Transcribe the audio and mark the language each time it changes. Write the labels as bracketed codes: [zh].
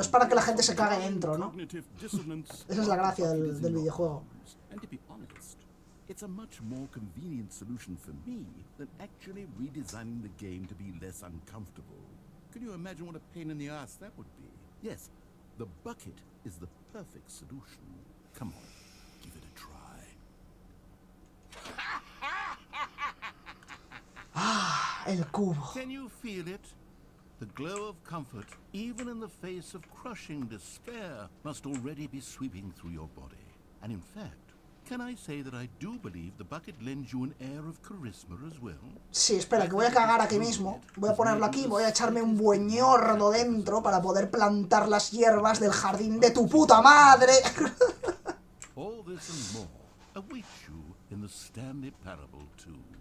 [es] es para que la gente se cague dentro, ¿no? Esa es la gracia del videojuego. [en] And to be honest, it's a much more convenient solution for me than actually redesigning the game to be less uncomfortable. Can you imagine what a pain in the ass that would be? Yes, the bucket is the perfect solution. Come on, give it a try. [es] Ah, el cubo. [en] Can you feel it? The glow of comfort, even in the face of crushing despair, must already be sweeping through your body. And in fact, can I say that I do believe the bucket lends you an air of charisma as well? [es] Sí, espera, que voy a cagar aquí mismo. Voy a ponerlo aquí, voy a echarme un bueñordo dentro para poder plantar las hierbas del jardín de tu puta madre. [en] All this and more awaits you in the Stanley Parable 2.